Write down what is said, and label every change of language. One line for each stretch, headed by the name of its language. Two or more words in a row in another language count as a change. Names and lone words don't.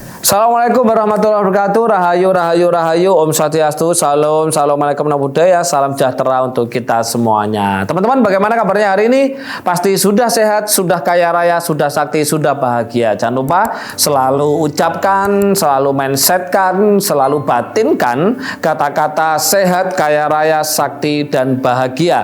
Arabic: Assalamualaikum warahmatullahi wabarakatuh.
Balinese: Rahayu, rahayu, rahayu. Om Swastiastu. Salam,
Pali: assalamualaikum namo buddhaya.
Indonesian: Salam sejahtera untuk kita semuanya. Teman-teman, bagaimana kabarnya hari ini? Pasti sudah sehat, sudah kaya raya, sudah sakti, sudah bahagia. Jangan lupa selalu ucapkan, selalu mindsetkan, selalu batinkan kata-kata sehat, kaya raya, sakti, dan bahagia.